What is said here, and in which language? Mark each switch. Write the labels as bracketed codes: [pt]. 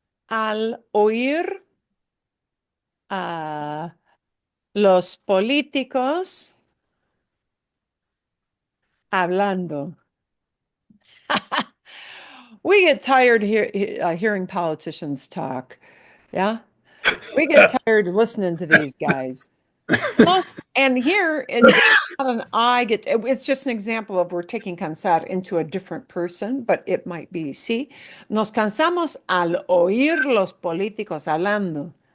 [es] Al oír los políticos hablando. [en] We get tired hearing politicians talk. Yeah. We get tired of listening to these guys. And here it's not an it's just an example of we're taking cansar into a different person, but it might be, [es] sí. Nos cansamos al oír los políticos hablando.